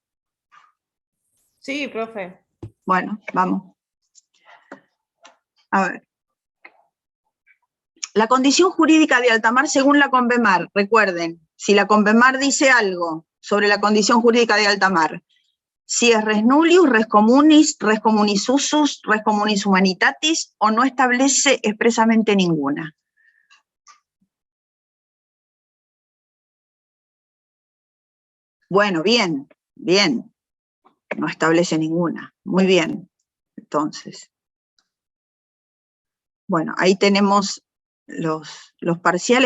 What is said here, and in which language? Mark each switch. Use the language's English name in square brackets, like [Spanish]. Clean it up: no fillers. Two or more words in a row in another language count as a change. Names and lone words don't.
[Spanish] Sí, profe. Bueno, vamos. A ver. La condición jurídica de alta mar según la Convemar, recuerden, si la Convemar dice algo sobre la condición jurídica de alta mar, si es [Latin] res nullius, res communis usus, res communis humanitatis, [Spanish] o no establece expresamente ninguna. Bueno, bien, bien. No establece ninguna. Muy bien. Entonces. Bueno, ahí tenemos los parciales.